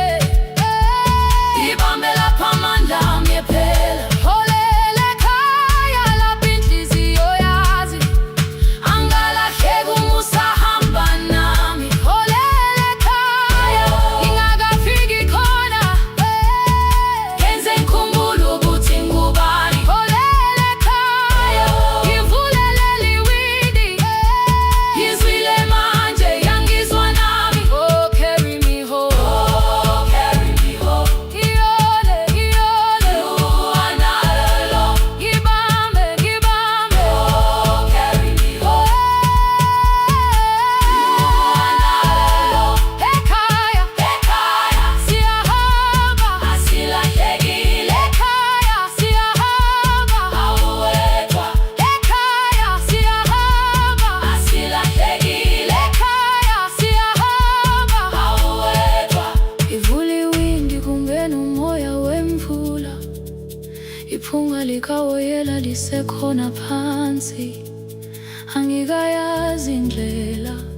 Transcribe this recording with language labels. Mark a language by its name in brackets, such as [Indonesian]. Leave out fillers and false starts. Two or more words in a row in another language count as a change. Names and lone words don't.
[Zulu] ibambe lapha amandla ami ephela holele ekhaya lapha inhliziyo yazi angalahleki uma usahamba nami holele ekhaya ngingakafiki khona kenze ngikhumbule ukuthi ngubani holele ekhaya ngivulele liwindi ngizwile manje yangizwa nami [English] oh carry me home [Zulu] iyole iyole analo ngibambe ngibambe [English] oh carry me home [Zulu] analo ekhaya ekhaya siyahamba asilahlekile ekhaya siyahamba awuwedwa ekhaya siyahamba asilahlekile ekhaya siyahamba awuwedwa ivula iwindi kungena umoya wemvula iphunga likawoyela lisekhona phansi angikayazi indlela